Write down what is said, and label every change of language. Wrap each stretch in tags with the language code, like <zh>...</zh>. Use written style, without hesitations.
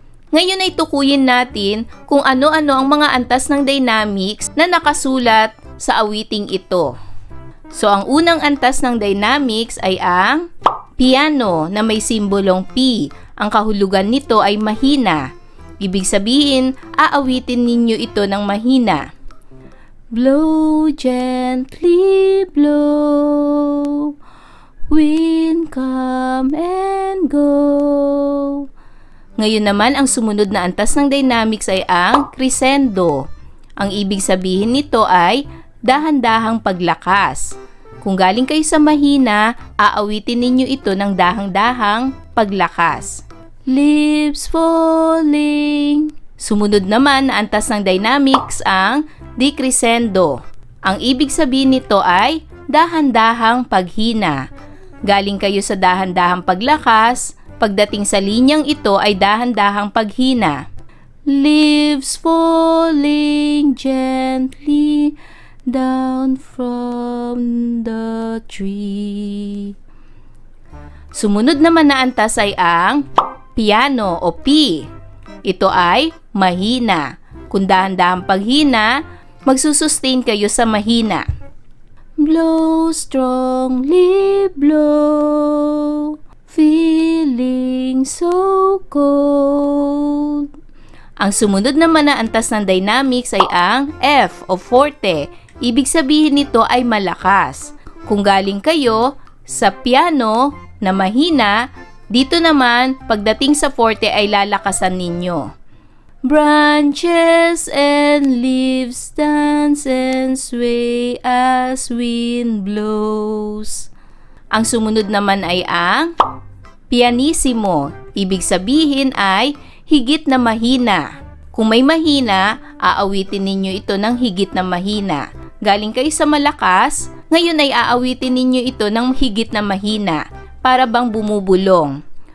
<tl>Ngayon ay tukuyin natin kung ano-ano ang mga antas ng dynamics na nakasulat sa awiting ito. So ang unang antas ng dynamics ay ang piano na may simbolong P. Ang kahulugan nito ay mahina. Ibig sabihin, aawitin ninyo ito ng mahina.</tl> <en>Blow gently blow, wind come and go.</en> <tl>Ngayon naman, ang sumunod na antas ng dynamics ay ang crescendo. Ang ibig sabihin nito ay dahan-dahang paglakas. Kung galing kayo sa mahina, aawitin ninyo ito ng dahang-dahang paglakas.</tl> <en>Leaves falling.</en> <tl>Sumunod naman na antas ng dynamics ang decrescendo. Ang ibig sabihin nito ay dahan-dahang paghina. Galing kayo sa dahan-dahang paglakas, pagdating sa linyang ito ay dahan-dahang paghina.</tl> <en>Leaves falling gently down from the tree.</en> <tl>Sumunod naman na antas ay ang piano o P. Ito ay mahina. Kung dahan-dahang paghina, magsusustain kayo sa mahina.</tl> <en>Blow strongly blow, feeling so cold.</en> <tl>Ang sumunod naman na antas ng dynamics ay ang F o forte. Ibig sabihin nito ay malakas. Kung galing kayo sa piano na mahina, dito naman pagdating sa forte ay lalakasan ninyo.</tl> <en>Branches and leaves dance and sway as wind blows.</en> <tl>Ang sumunod naman ay ang pianissimo. Ibig sabihin ay higit na mahina. Kung may mahina, aawitin ninyo ito ng higit na mahina. Galing kayo sa malakas, ngayon ay aawitin ninyo ito ng higit na mahina, para bang bumubulong.</tl>